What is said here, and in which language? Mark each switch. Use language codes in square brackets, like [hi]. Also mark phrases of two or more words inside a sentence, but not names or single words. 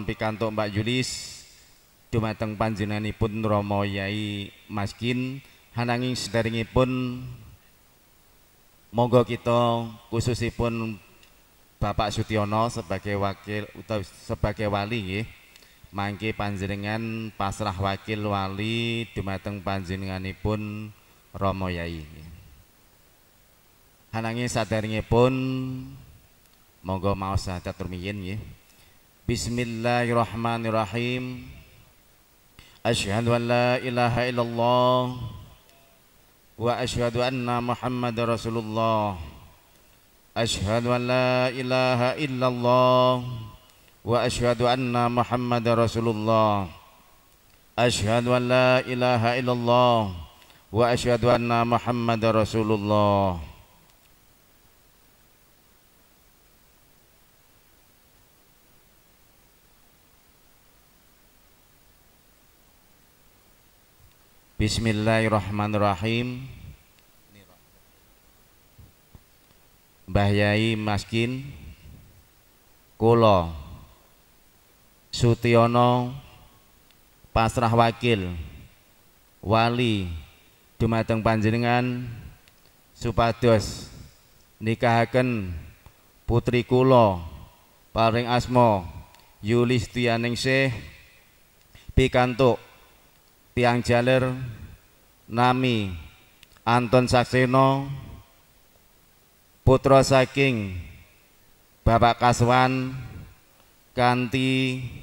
[jv] pikantuk Mbak Yulis dumateng panjenenganipun Rama Yai Maskin hananging sederengipun monggo kita khususipun Bapak Sutyono [id] sebagai wakil [jv] utawi [id] sebagai wali [jv] nggih mangke panjenengan pasrah wakil wali dumateng panjenenganipun Rama Yai. Hananging saderengipun monggo maos sadat rumiyin nggih. [ar] بسم الله الرحمن الرحيم. أشهد أن لا إله إلا الله وأشهد أن محمدا رسول الله. أشهد أن لا إله إلا الله وأشهد أن محمدا رسول الله. أشهد أن لا إله إلا الله وأشهد أن محمدا رسول الله. بسم الله الرحمن الرحيم. [jv] Mbah Yai Maskin kula Sutyono pasrah wakil wali dumateng panjenengan supados nikahaken putri kula paring asma Yulistianingsih pikantuk tiang jaler nami Anton Sakseno putra saking Bapak Kaswan kanthi